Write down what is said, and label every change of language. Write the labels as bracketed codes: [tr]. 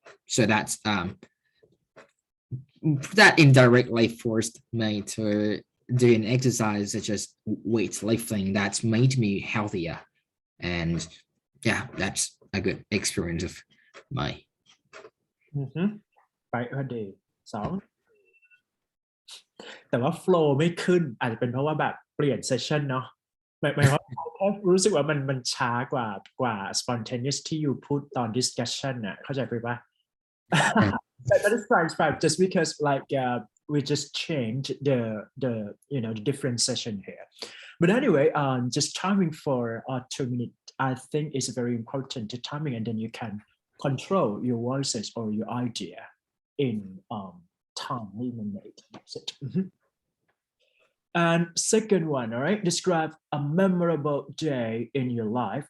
[en] So that's that indirectly forced me to do an exercise such as weightlifting. That's made me healthier, and yeah, that's a good experience of my. [th] ไปดี2แต่ว่า flow ไม่ขึ้นอาจจะเป็นเพราะว่าแบบเปลี่ยน session เนาะหมายว่ารู้สึกว่ามันช้ากว่า spontaneous ที่อยู่พูดตอน discussion น่ะเข้าใจไปปะ [en] That is fine just because like we just changed the the different session here But anyway, just timing for 2 minutes, I think is very important, the timing, and then you can control your voices or your idea in time limit. That's it. Mhm. And second one, all right, describe a memorable day in your life.